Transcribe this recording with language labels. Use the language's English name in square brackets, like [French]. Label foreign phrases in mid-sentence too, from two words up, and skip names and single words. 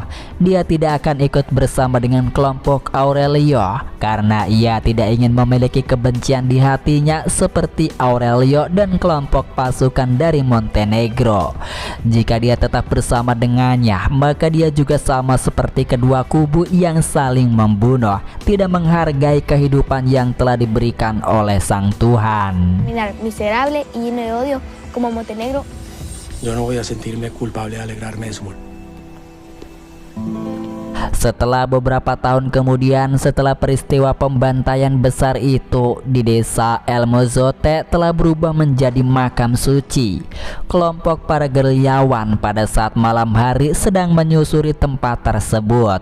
[Indonesian] Dia tidak akan ikut bersama dengan kelompok Aurelio karena ia tidak ingin memiliki kebencian di hatinya seperti Aurelio dan kelompok pasukan dari Montenegro. Jika dia tetap bersama dengannya, maka dia juga sama seperti kedua kubu yang saling membunuh, tidak menghargai kehidupan yang telah diberikan oleh Sang Tuhan. [Spanish] Miserable y lleno de odio como Montenegro. Yo no voy a sentirme culpable de alegrarme de su muerte. [Indonesian] Setelah beberapa tahun kemudian, setelah peristiwa pembantaian besar itu, di desa El Mozote telah berubah menjadi makam suci. Kelompok para gerilyawan pada saat malam hari sedang menyusuri tempat tersebut.